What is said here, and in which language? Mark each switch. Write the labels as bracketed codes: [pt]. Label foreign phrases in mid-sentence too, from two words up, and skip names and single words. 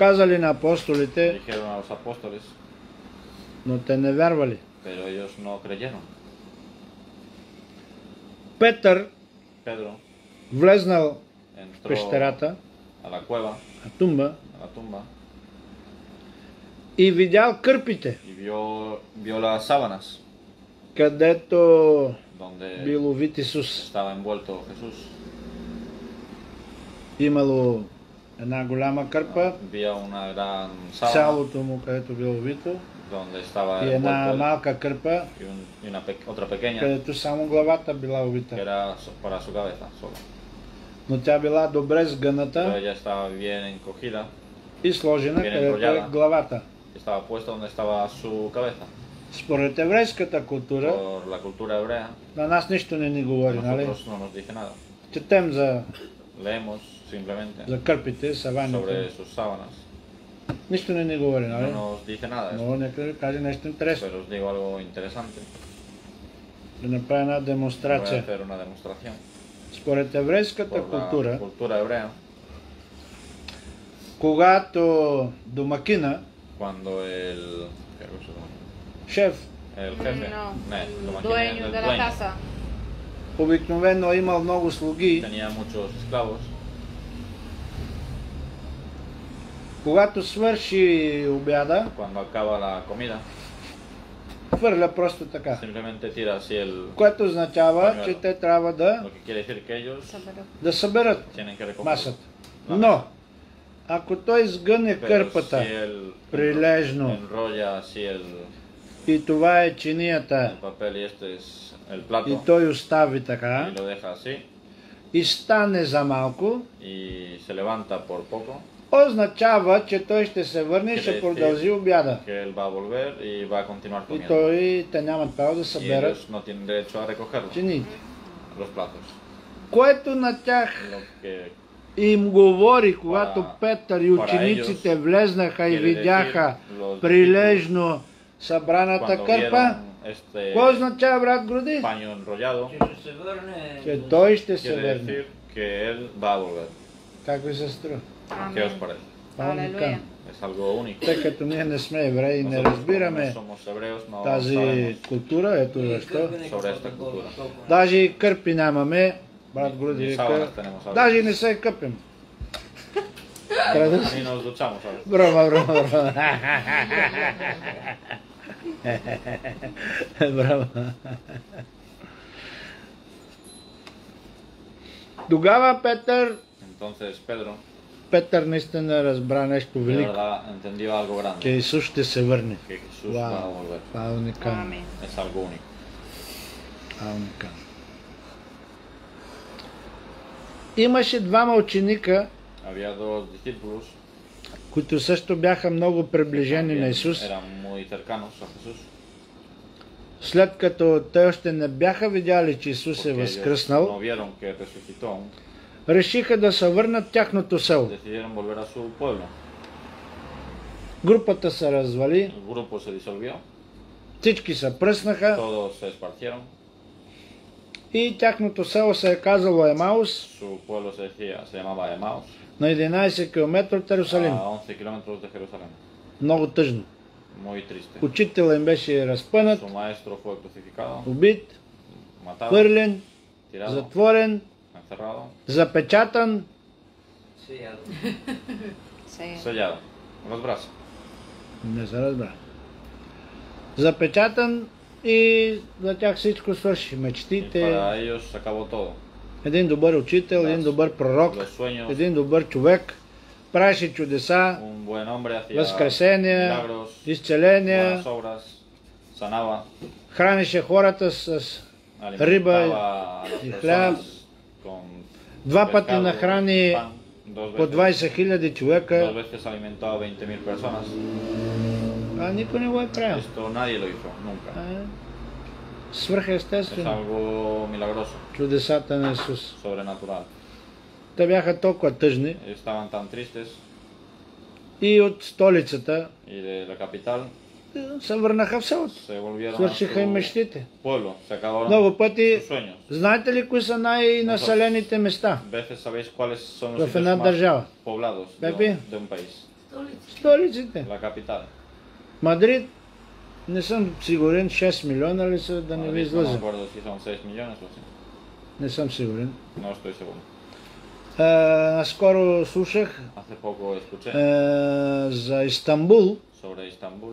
[bg] Казали на апостолите, [es] dijeron a los apóstoles, [bg] но те не вярвали. [es] pero ellos no creyeron. [bg] Петър [es] Pedro [bg] влезнал в [es] entró [bg] пещерата, [es] a la cueva, [bg] на тумба, [es] a la tumba, [bg] и видял кърпите, [es] y vio las sábanas [bg] където [es] donde [bg] бил увит Исус. [es] estaba envuelto Jesús. [bg] Имало една голяма кърпа, [es] Había una gran sábana [bg] цялото му, където бил увито, [es] donde estaba [bg] и една [es] envuelto él, [bg] малка кърпа, [es] y otra pequeña [bg] където само главата била [es] que [bg] увита. [es] era para su cabeza solo. [bg] Но тя била добре [es] Pero [bg] сгъната [es] ella estaba bien encogida [bg] и сложена, [es] bien [bg] където е [es] enrollada. [bg] главата. [es] y estaba puesta donde estaba su cabeza. [bg] Според еврейската култура, [es] Por la cultura hebrea, [bg] на нас нищо не ни [es] a [bg] говори, нали? [es] nosotros no nos dice nada. [bg] Четем за [es] Leemos simplemente [bg] кърпите, [es] sobre [bg] саваните. [es] sus sábanas. [bg] Нищо не ни говори, [es] No [bg] нали? [es] nos dice nada, [bg] Но нека ви каже нещо интересно. [es] pero os digo algo interesante. [bg] Да направя една [es] Voy a [bg] демонстрация. [es] hacer una demostración. [bg] Според еврейската [es] Por la [bg] култура, [es] cultura hebrea, [bg] когато домакина, [es] cuando ¿qué es eso? [bg] шеф, [es] El jefe, No, como el quien dueño el de la casa. [bg] обикновено е имал много слуги, [es] tenía muchos esclavos. [bg] когато свърши обяда, [es] Cuando acaba la comida, [bg] хвърля просто така. [es] simplemente tira así [bg] Което означава, че те трябва [es] lo que quiere decir que ellos [bg] да съберат [es] tienen que recoger [bg] масата. [es] la [bg] Но, Ако той сгъне [es] Pero [bg] кърпата [es] si él [bg] прилежно [es] enrolla así [bg] и това е [es] el [bg] чинията [es] papel y este es el [bg] и [es] plato [bg] той остави [es] y [bg] така [es] lo deja así [bg] и стане за малко, [es] y se levanta por poco, [bg] означава, че той ще се върне и ще продължи обяда. [es] que él va a volver y va a continuar [bg] И [es] comiendo. [bg] те нямат право да [es] Y [bg] съберат [es] ellos no tienen derecho a recogerlo, [bg] чините. [es] los platos. [bg] Което на тях [es] Lo que [bg] им говори, когато [es] Para- [bg] Петър и учениците влезнаха и [es] quiere [bg] видяха [es] decir los [bg] прилежно събраната [es] cuando [bg] кърпа, [es] vieron este [bg] какво означава, брат Груди? [es] paño enrollado, [bg] Че ще се върне. Че той ще се [es] quiere [bg] върне. [es] decir que él va a volver. [bg] Как ви се струва? [es] ¿Qué os parece? [bg] Алелуя. [es] Es algo único. [bg] Тъй като ние не сме евреи и не [es] Nosotros, como [bg] разбираме [es] no somos hebreos, no [bg] тази [es] sabemos [bg] култура, ето защо. [es] sobre esta cultura. [bg] Даже и кърпи нямаме, брат Груди [es] Ni [bg] вика. [es] sábanas tenemos ahora. [bg] Даже и не се къпим. [es] Ni nos duchamos ahora. [bg] Браво. Браво. Тогава [es] Entonces Pedro, [bg] Петър наистина разбра нещо [es] de [bg] велико, [es] verdad, entendió algo [bg] че [es] grande, [bg] Исус ще се върне. [es] que Jesús va a [bg] Вау, [es] volver. [bg] това е уникално. Амин. [es] Es algo único. [bg] Това е уникално. Имаше двама ученика, [es] Había dos discípulos, [bg] които също бяха много приближени на [es] también [bg] Исус. [es] eran muy cercanos a Jesús, [bg] След като те още не бяха видяли, че Исус е [es] porque ellos [bg] възкръснал, [es] no vieron que resucitó aún, [bg] решиха да се върнат тяхното село. [es] decidieron volver a su pueblo. [bg] Групата се развали, [es] El grupo se disolvió, [bg] всички се пръснаха [es] todos se esparcieron, [bg] и тяхното село се е казало Емаус, [es] su pueblo se llamaba Emaús, [bg] на 11 км от Иерусалим. [es] a 11 kilómetros de Jerusalén. [bg] Много тъжно. [es] Muy triste. [bg] Учителът им беше разпънат, [es] Su maestro fue crucificado, [bg] убит, [es] matado, [bg] хвърлен, [es] tirado, [bg] затворен, [es] encerrado, [bg] запечатан. [es] sellado, con los brazos. [bg] Не се разбра. Запечатан и за тях всичко свърши. [es] Y [bg] Мечтите, [es] para ellos se acabó todo. [bg] един добър учител, един добър пророк, [es] Los sueños, [bg] един добър човек, правеше чудеса, [es] un buen hombre hacía [bg] възкресения, [es] milagros, [bg] изцеления, [es] buenas obras, sanaba, [bg] хранеше хората с риба [es] alimentaba a las [bg] y хляб. [es] personas con [bg] Два пъти [es] pescado, [bg] нахрани [es] pan, dos [bg] по [es] veces, [bg] 20 000 [es] dos [bg] човека, [es] veces alimentó a 20.000 personas. [bg] а никой не го е правил. [es] Esto nadie lo hizo, nunca. Es [bg] Свръхестествено, [es] algo milagroso, [bg] чудесата на Исус. [es] sobrenatural. [bg] Те бяха толкова тъжни [es] Estaban tan tristes [bg] и от столицата [es] y de la capital [bg] се върнаха в селото. [es] se volvieron a [bg] Свършиха и [es] su [bg] мечтите. [es] pueblo, se acabaron [bg] Много пъти, [es] sus sueños. [bg] знаете ли кои са най-населените места [es] Veces sabéis cuáles son los [bg] в една [es] sitios más [bg] държава? [es] poblados Pepe. de un país. [bg] Столица. Столиците. [es] La capital. [bg] Мадрид, не съм сигурен, 6 милиона ли са, да не ви [es] Madrid, no me [bg] излъжа. [es] acuerdo si son 6 millones o así. [bg] Не съм сигурен. [es] No estoy seguro. [bg] Наскоро слушах [es] Hace poco escuché [bg] за Истанбул, [es] sobre Istambul,